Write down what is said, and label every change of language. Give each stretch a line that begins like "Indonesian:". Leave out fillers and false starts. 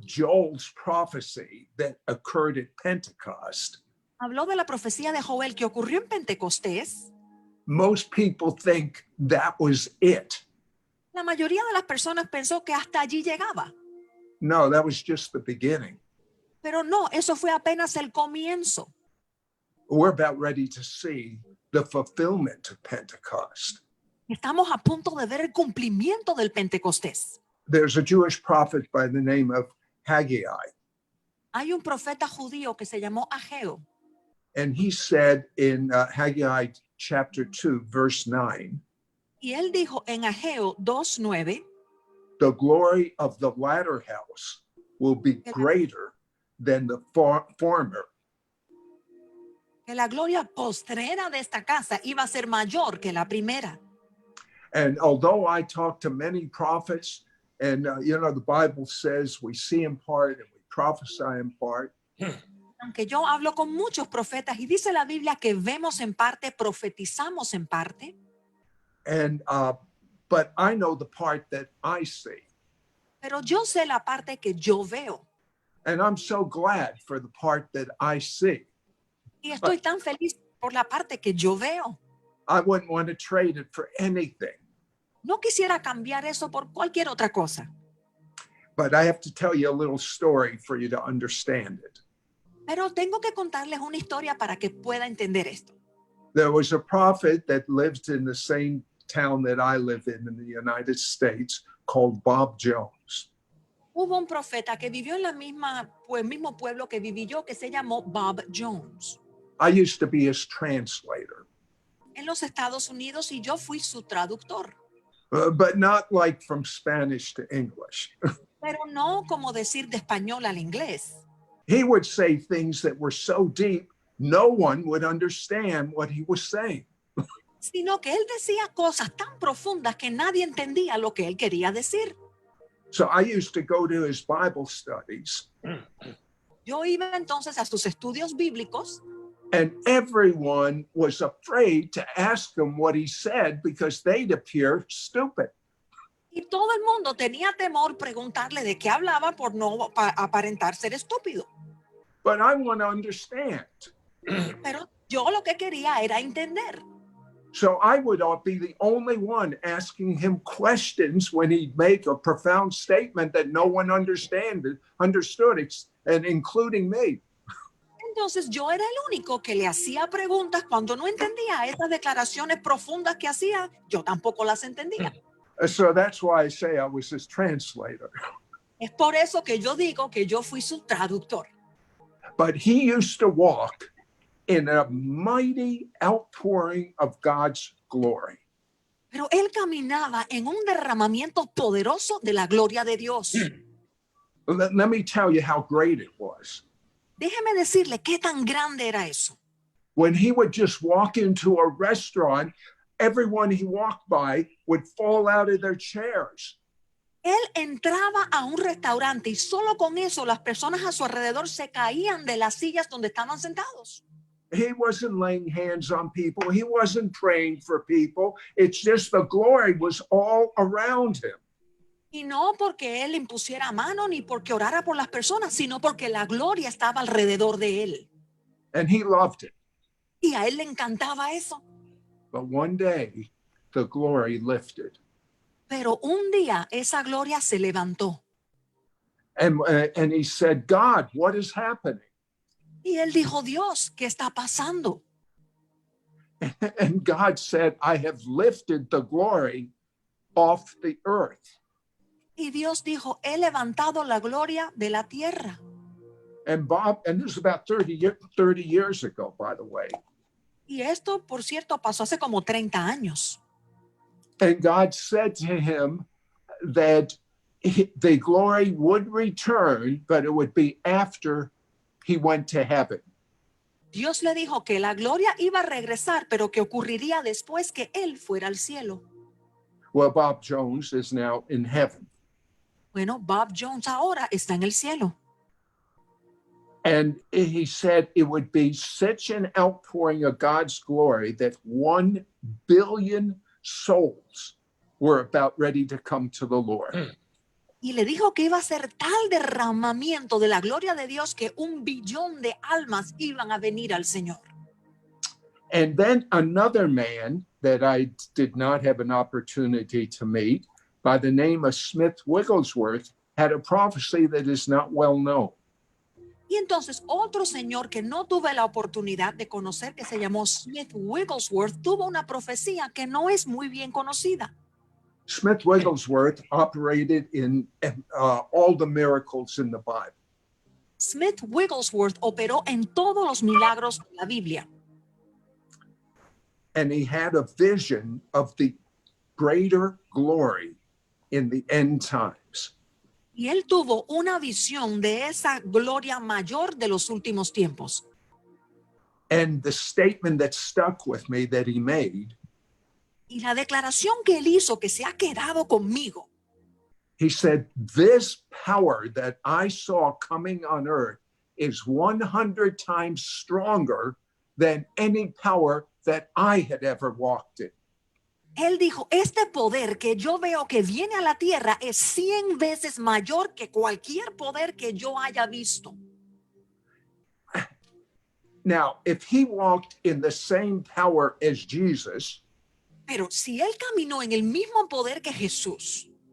English: Joel's prophecy that occurred at Pentecost,
Spanish: habló de la profecía de Joel que ocurrió en Pentecostés,
English: most people think that was it.
Spanish: la mayoría de las personas pensó que hasta allí llegaba.
English: No, that was just the beginning.
Spanish: Pero no, eso fue apenas el comienzo.
English: We're about ready to see the fulfillment of Pentecost.
Spanish: Estamos a punto de ver el cumplimiento del Pentecostés.
English: There's a Jewish prophet by the name of Haggai,
Spanish: Hay un profeta judío que se llamó Ageo,
English: and he said in Haggai chapter 2, verse 9,
Spanish: y él dijo en Ageo 2:9
English: the glory of the latter house will be greater than the former.
Spanish: que la gloria postrera de esta casa iba a ser mayor que la primera.
English: And although I talk to many prophets, and the Bible says we see in part and we prophesy in part,
Spanish: Aunque yo hablo con muchos profetas y dice la Biblia que vemos en parte, profetizamos en parte,
English: and but I know the part that I see.
Spanish: pero yo sé la parte que yo veo.
English: And I'm so glad for the part that I see.
Spanish: Y estoy tan feliz por la parte que yo veo.
English: I wouldn't want to trade it for anything.
Spanish: No quisiera cambiar eso por cualquier otra cosa.
English: But I have to tell you a little story for you to understand it.
Spanish: Pero tengo que contarles una historia para que pueda entender esto.
English: There was a prophet that lived in the same town that I live in the United States called Bob Jones.
Spanish: Hubo un profeta que vivió en el mismo pueblo que viví yo, que se llamó Bob Jones,
English: I used to be his translator,
Spanish: en los Estados Unidos, y yo fui su traductor.
English: but not like from Spanish to English.
Spanish: Pero no como decir de español al inglés.
English: He would say things that were so deep, no one would understand what he was saying.
Spanish: Sino que él decía cosas tan profundas que nadie entendía lo que él quería decir.
English: So I used to go to his Bible studies,
Spanish: Yo iba entonces a sus estudios bíblicos
English: and everyone was afraid to ask him what he said because they'd appear stupid.
Spanish: y todo el mundo tenía temor preguntarle de qué hablaba por no aparentar ser estúpido.
English: But I want to understand.
Spanish: Pero yo lo que quería era entender.
English: So I would be the only one asking him questions when he'd make a profound statement that no one understood, and including me.
Spanish: Entonces yo era el único que le hacía preguntas cuando no entendía esas declaraciones profundas que hacía. Yo tampoco las entendía.
English: So that's why I say I was his translator.
Spanish: Es por eso que yo digo que yo fui su traductor.
English: But he used to walk in a mighty outpouring of God's glory.
Spanish: Pero él caminaba en un derramamiento poderoso de la gloria de Dios.
English: Let me tell you how great it was.
Spanish: Déjeme decirle qué tan grande era eso.
English: When he would just walk into a restaurant, everyone he walked by would fall out of their chairs.
Spanish: Él entraba a un restaurante y solo con eso las personas a su alrededor se caían de las sillas donde estaban sentados.
English: He wasn't laying hands on people. He wasn't praying for people. It's just the glory was all around him.
Spanish: Y no porque él impusiera mano ni porque orara por las personas, sino porque la gloria estaba alrededor de él.
English: And he loved it.
Spanish: Y a él le encantaba eso.
English: But one day, the glory lifted.
Spanish: Pero un día esa gloria se levantó.
English: And he said, God, what is happening?
Spanish: Y él dijo, Dios, ¿qué está pasando?
English: And God said, I have lifted the glory off the earth.
Spanish: Y Dios dijo, he levantado la gloria de la tierra.
English: And this is about 30 years ago, by the way.
Spanish: Y esto, por cierto, pasó hace como 30 años.
English: And God said to him that the glory would return, but it would be after he went to heaven.
Spanish: Dios le dijo que la gloria iba a regresar, pero que ocurriría después que él fuera al cielo.
English: Well, Bob Jones is now in heaven.
Spanish: Bueno, Bob Jones ahora está en el cielo.
English: And he said it would be such an outpouring of God's glory that 1 billion souls were about ready to come to the Lord.
Spanish: Y le dijo que iba a ser tal derramamiento de la gloria de Dios que 1 billón de almas iban a venir al Señor.
English: And then another man that I did not have an opportunity to meet, by the name of Smith Wigglesworth, had a prophecy that is not well known.
Spanish: Y entonces otro señor que no tuve la oportunidad de conocer, que se llamó Smith Wigglesworth, tuvo una profecía que no es muy bien conocida.
English: Smith Wigglesworth operated in all the miracles in the Bible.
Spanish: Smith Wigglesworth operó en todos los milagros de la Biblia.
English: And he had a vision of the greater glory in the end times.
Spanish: Y él tuvo una visión de esa gloria mayor de los últimos tiempos.
English: And the statement that stuck with me that he made,
Spanish: Y la declaración que él hizo, que se ha quedado conmigo,
English: he said, this power that I saw coming on earth is 100 times stronger than any power that I had ever walked in.
Spanish: él dijo, este poder que yo veo que viene a la tierra es 100 veces mayor que cualquier poder que yo haya visto.
English: Now, if he walked in the same power as Jesus,
Spanish: Pero si él caminó en el mismo poder que Jesús,